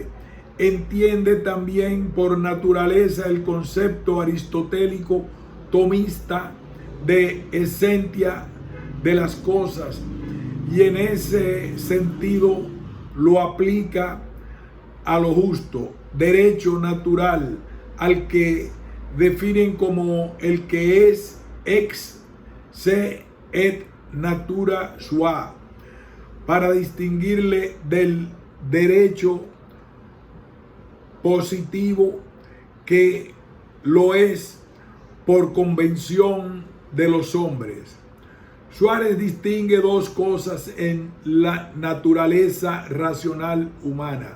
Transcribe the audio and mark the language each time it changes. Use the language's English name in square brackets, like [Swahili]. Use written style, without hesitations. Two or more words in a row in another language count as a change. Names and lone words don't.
[Spanish] Entiende también por naturaleza el concepto aristotélico tomista de esencia de las cosas, y en ese sentido lo aplica a lo justo, derecho natural, al que definen como el que es [Latin] ex se et natura sua, [Spanish] para distinguirle del derecho positivo, que lo es por convención de los hombres. Suárez distingue dos cosas en la naturaleza racional humana.